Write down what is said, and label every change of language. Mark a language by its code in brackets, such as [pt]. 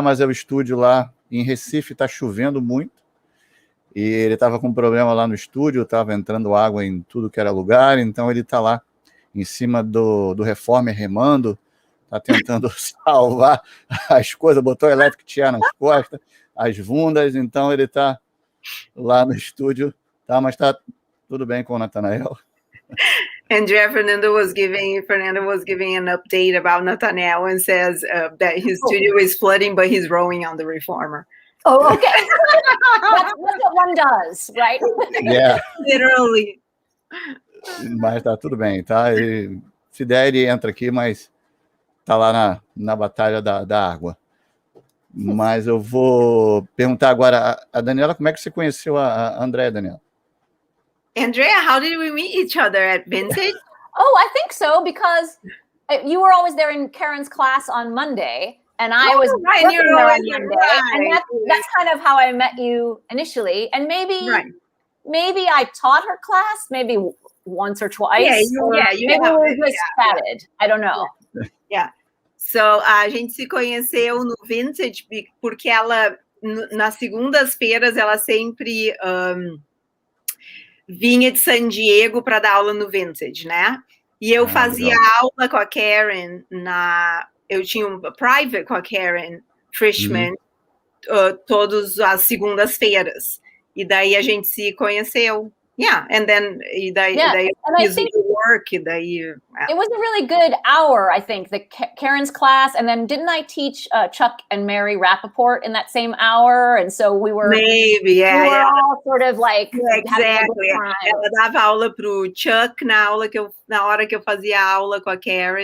[pt] Mas é o estúdio lá em Recife, tá chovendo muito, e ele tava com um problema lá no estúdio, tava entrando água em tudo que era lugar, então ele tá lá em cima do reformer remando, tá tentando salvar as coisas, botou o electric chair nas costas, as bundas, então ele tá lá no estúdio, tá? Mas tá tudo bem com o Nathanael. [en] Andrea, Fernando was giving an update about Nathanael and says that his studio is flooding, but he's rowing on the reformer. Oh, okay. That's what one does, right? Yeah. Literally. [pt] Mas tá tudo bem, tá? E, se der, ele entra aqui, mas tá lá na batalha da água. Mas eu vou perguntar agora a Daniela, como é que você conheceu a Andrea, Daniela? [en] Andrea, how did we meet each other at Vintage? Oh, I think so, because you were always there in Karen's class on Monday, and I was working there on Monday, and that's kind of how I met you initially. And maybe I taught her class, maybe once or twice. Maybe we just chatted. I don't know. Yeah. [pt] So a gente se conheceu no Vintage porque ela, nas segundas-feiras, ela sempre vinha de San Diego para dar aula no Vintage, né? E eu fazia aula com a Karen eu tinha um private com a Karen Frischman todas as segundas-feiras. E daí a gente se conheceu. [en] Yeah, and then [pt] daí fiz o work, daí... [en] It was a really good hour, I think, the Karen's class, and then didn't I teach Chuck and Mary Rappaport in that same hour? And so we were... Maybe, we were all sort of like... Exactly. [pt] Ela dava aula pro Chuck na hora que eu fazia aula com a Karen.